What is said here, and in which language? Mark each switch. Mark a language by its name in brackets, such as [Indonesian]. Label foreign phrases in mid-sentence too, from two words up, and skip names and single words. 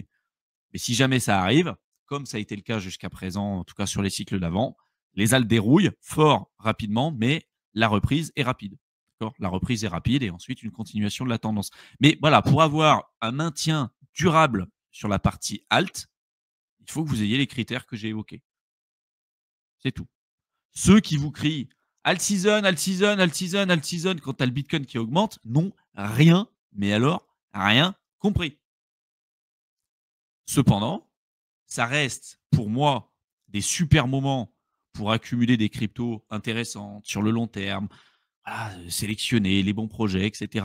[French] Mais si jamais ça arrive, comme ça a été le cas jusqu'à présent, en tout cas sur les cycles d'avant, les altes dérouillent fort rapidement, mais la reprise est rapide. La reprise est rapide et ensuite une continuation de la tendance. Mais voilà, pour avoir un maintien durable sur la partie alt, il faut que vous ayez les critères que j'ai évoqués. C'est tout. Ceux qui vous crient [English] alt season, alt season, alt season, alt season [French] quand tu as le Bitcoin qui augmente, n'ont rien, mais alors rien compris. Cependant, ça reste pour moi des super moments pour accumuler des cryptos intéressantes sur le long terme, voilà, sélectionner les bons projets, etc.